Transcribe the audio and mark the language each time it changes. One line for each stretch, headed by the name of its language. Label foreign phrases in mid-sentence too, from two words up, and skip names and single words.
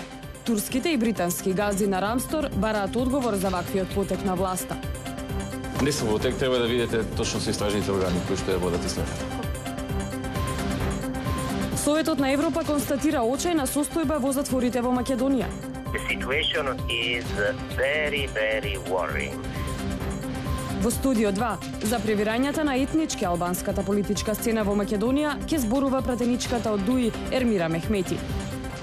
Macedonian: Турските и британски газди на Рамстор бараат одговор за ваквиот потек на власта. Не со потек, треба да видите точно со истражните органи кои што ја водат истрагата. Советот на Европа констатира очајна состојба во затворите во Македонија.
English: The situation is very, very worrying.
Macedonian: Во Студио 2, за превирањата на етнички албанската политичка сцена во Македонија ќе зборува пратеничката од ДУИ Ермира Мехмети.